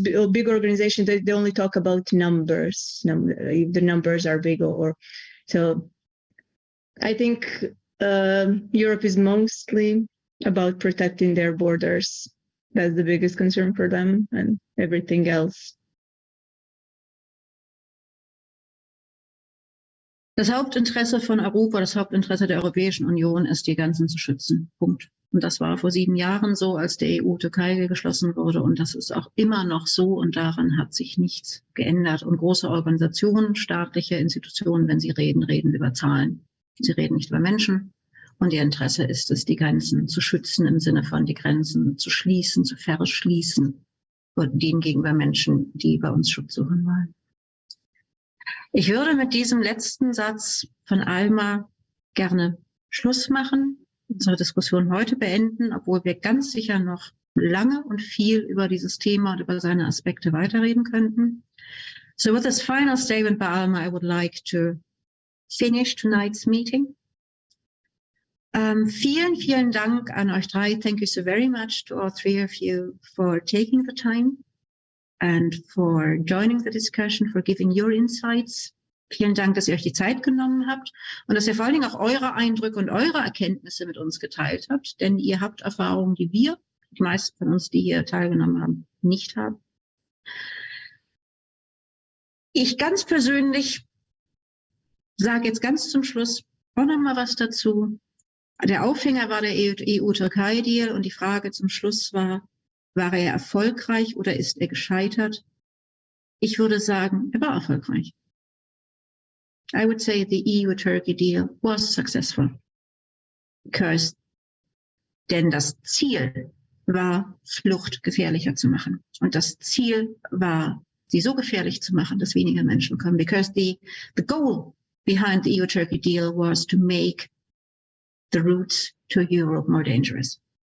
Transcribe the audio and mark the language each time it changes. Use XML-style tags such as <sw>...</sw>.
<en>Big organizations, they only talk about numbers, if the numbers are big or so. I think Europe is mostly about protecting their borders That's the biggest concern for them, and everything else.</en> <de>Das Hauptinteresse von Europa, das Hauptinteresse der Europäischen Union ist, die Grenzen zu schützen. Punkt. Und das war vor 7 Jahren so, als der EU-Türkei geschlossen wurde. Und das ist auch immer noch so. Und daran hat sich nichts geändert. Und große Organisationen, staatliche Institutionen, wenn sie reden, reden über Zahlen. Sie reden nicht über Menschen. Und ihr Interesse ist es, die Grenzen zu schützen, im Sinne von die Grenzen zu schließen, zu verschließen, denen gegenüber Menschen, die bei uns Schutz suchen wollen. Ich würde mit diesem letzten Satz von Alma gerne Schluss machen, unsere Diskussion heute beenden, obwohl wir ganz sicher noch lange und viel über dieses Thema und über seine Aspekte weiterreden könnten.</de> <en>So with this final statement by Alma, I would like to finish tonight's meeting.</en> <de>Vielen, vielen Dank an euch drei.</de> <en>Thank you so very much to all three of you for taking the time and for joining the discussion, for giving your insights.</en> <de>Vielen Dank, dass ihr euch die Zeit genommen habt und dass ihr vor allen Dingen auch eure Eindrücke und eure Erkenntnisse mit uns geteilt habt, denn ihr habt Erfahrungen, die wir, die meisten von uns, die hier teilgenommen haben, nicht haben. Ich ganz persönlich sage jetzt ganz zum Schluss auch noch mal was dazu. Der Aufhänger war der EU-Türkei Deal und die Frage zum Schluss war er erfolgreich oder ist er gescheitert? Ich würde sagen, er war erfolgreich.</de> <en>I would say the EU-Turkey deal was successful</en> <de>denn das Ziel war, Flucht gefährlicher zu machen. Und das Ziel war, sie so gefährlich zu machen, dass weniger Menschen kommen.</de> <en>Because the goal behind the EU-Turkey deal was to make the routes to Europe more dangerous.</en>